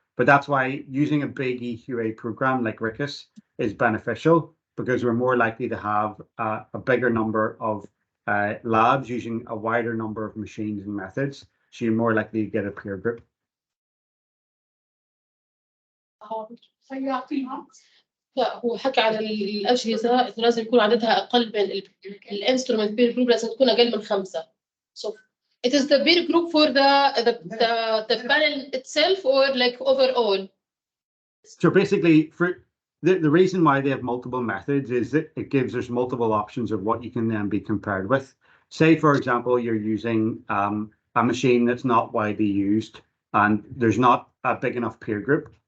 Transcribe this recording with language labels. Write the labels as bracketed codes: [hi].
[en] But that's why using a big EQA program like RIQAS is beneficial, because we're more likely to have a bigger number of labs using a wider number of machines and methods. So you're more likely to get a peer group. [ar] لا هو حكى على الأجهزة إنه لازم يكون عددها أقل من الانسترومنت بير جروب لازم تكون أقل من 5. [en] So it is the peer group for the panel itself or like overall? So basically, for the reason why they have multiple methods is that it gives us multiple options of what you can then be compared with. Say, for example, you're using a machine that's not widely used and there's not a big enough peer group.